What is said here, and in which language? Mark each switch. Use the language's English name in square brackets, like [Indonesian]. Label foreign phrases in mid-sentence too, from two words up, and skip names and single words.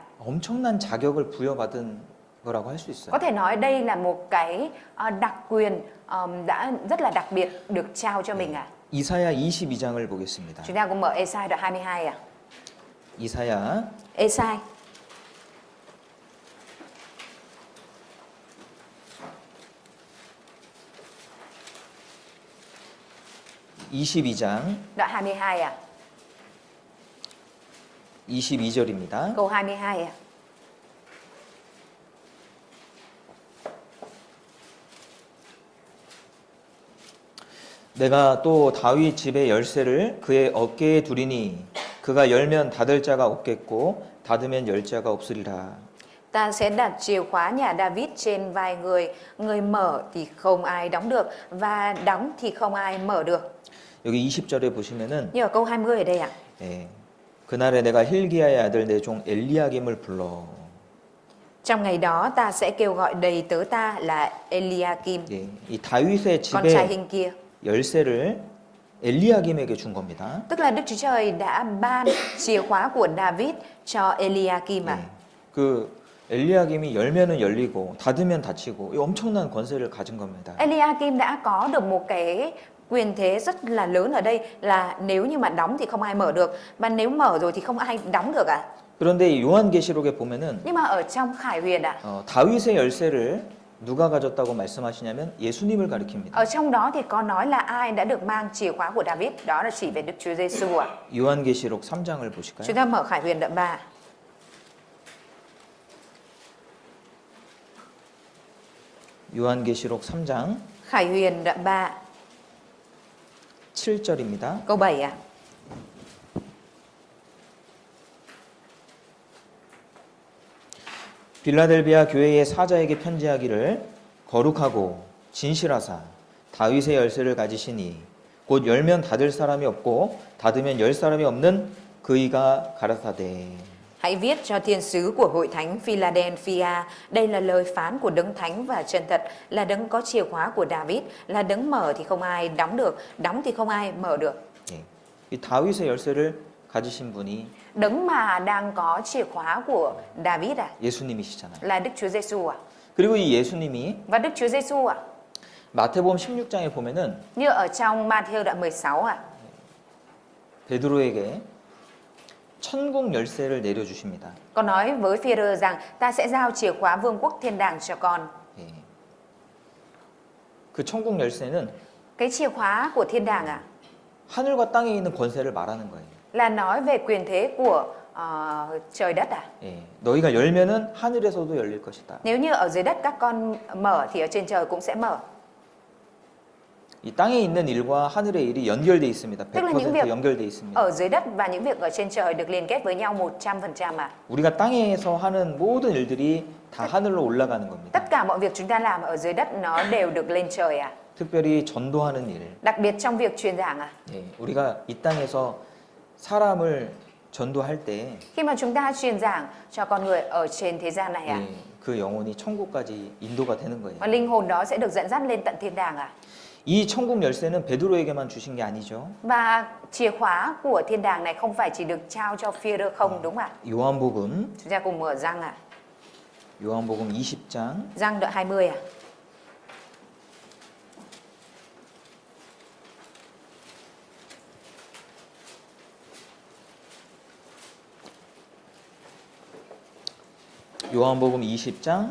[Korean] 엄청난 자격을 부여받은 거라고 할 수 있어요. [Vietnamese] Có thể nói đây là một cái đặc quyền đã rất là đặc biệt được trao cho mình ạ. [Korean] 이사야 22장을 보겠습니다. [Vietnamese] Chúng ta cùng mở Ê-sai đoạn 22 ạ. [Korean] 이사야 [Vietnamese] Ê-sai [Korean] 22장 [Vietnamese] đoạn 22 à? [Korean] 22절입니다. [Vietnamese] Câu 22 à? [Korean] 내가 또 다윗 집의 열쇠를 그의 어깨에 두리니 그가 열면 닫을 자가 없겠고 닫으면 열 자가 없으리라. [Vietnamese] Ta sẽ đặt chìa khóa nhà David trên vai người, người mở thì không ai đóng được và đóng thì không ai mở được. [Korean] 여기 20절에 보시면은 [Vietnamese] Như ở câu 20 ở đây ạ. [Korean] 예, 그날에 내가 힐기야의 아들 내 종 엘리야김을 불러. [Vietnamese] Trong ngày đó ta sẽ kêu gọi đầy tớ ta là Eliakim, [Korean] 예, 이 다윗의 [Vietnamese] con trai [Korean] 집의 [Vietnamese] hình kia. [Korean] 열쇠를 엘리야김에게 준 겁니다. [Vietnamese] Tức là Đức Chúa Trời đã ban chìa khóa của David cho Eliakim [Korean] 예, [Vietnamese] à. [Korean] 그 엘리야김이 열면은 열리고 닫으면 닫히고 이 엄청난 권세를 가진 겁니다. [Vietnamese] Eliakim đã có được một cái quyền thế rất là lớn ở đây là nếu như mà đóng thì không ai mở được và nếu mở rồi thì không ai đóng được ạ. [Korean] 그런데 이 요한계시록에 보면은 [Vietnamese] Nhưng mà ở trong Khải Huyền ạ, [Korean] 다윗의 열쇠를 누가 가졌다고 말씀하시냐면 예수님을 가리킵니다. [Vietnamese] ở trong đó thì có nói là ai đã được mang chìa khóa của David, đó là chỉ về Đức Chúa Giêsu ạ. [Korean] 요한계시록 3장을 보실까요? [Vietnamese] Chúng ta mở Khải Huyền đoạn 3. [Korean] 요한계시록 3장 [Vietnamese] Khải Huyền đoạn 3 [Korean] 7절입니다. [Vietnamese] câu 7 ạ. [Korean] 빌라델비아 교회의 사자에게 편지하기를 거룩하고 진실하사 다윗의 열쇠를 가지시니 곧 열면 닫을 사람이 없고 닫으면 열 사람이 없는 그이가 가라사대. [Vietnamese] Hãy viết cho thiên sứ của hội thánh Philadelphia, đây là lời phán của đấng thánh và chân thật, là đấng có chìa khóa của David, là đấng mở thì không ai đóng được, đóng thì không ai mở được. [Korean] 예. 이 다윗의 열쇠를 가지신 분이 [Vietnamese] Đấng mà đang có chìa khóa của David à, [Korean] 예수님이시잖아요. [Vietnamese] là Đức Chúa Giêsu à. [Korean] 그리고 이 예수님이 [Vietnamese] Và Đức Chúa Giêsu à, [Korean] 마태복음 16장에 보면은 [Vietnamese] như ở trong Matthew đoạn 16 à, [Korean] 베드로에게 천국 열쇠를 내려주십니다. [Vietnamese] có nói với Phi-rơ rằng ta sẽ giao chìa khóa vương quốc thiên đàng cho con. [Korean] 예. 그 천국 열쇠는 [Vietnamese] Cái chìa khóa của thiên đàng à, [Korean] 하늘과 땅에 있는 권세를 말하는 거예요. [Vietnamese] là nói về quyền thế của trời đất à. [Korean] 예. 너희가 열면은 하늘에서도 열릴 것이다. [Vietnamese] Nếu như ở dưới đất các con mở thì ở trên trời cũng sẽ mở. [Korean] 이 땅에 있는 일과 하늘의 일이 연결돼 있습니다. [Vietnamese] Tức là những 100% việc [Korean] 연결돼 있습니다. [Vietnamese] ở dưới đất và những việc ở trên trời được liên kết với nhau 100% à. [Korean] 우리가 땅에서 하는 모든 일들이 다 하늘로 올라가는 겁니다. [Vietnamese] Tất cả mọi việc chúng ta làm ở dưới đất nó đều được lên trời à. [Korean] 특별히 전도하는 일. [Vietnamese] Đặc biệt trong việc truyền giảng à. [Korean] 예. 우리가 이 땅에서 사람을 전도할 때 [Vietnamese] Khi mà chúng ta truyền giảng cho con người ở trên thế gian này à, [Korean] 예, 그 영혼이 천국까지 인도가 되는 [Vietnamese] và [Korean] 거예요. [Vietnamese] linh hồn đó sẽ được dẫn dắt lên tận thiên đàng à. [Korean] 이 천국 열쇠는 베드로에게만 주신 게 아니죠. [Vietnamese] Và chìa khóa của thiên đàng này không phải chỉ được trao cho Phi-rơ không, đúng ạ? [Korean] 요한복음 [Vietnamese] Chúng ta cùng mở Giăng à. [Korean] 요한복음 20장 [Vietnamese] Giăng đoạn 20 à. [Korean] 요한복음 20장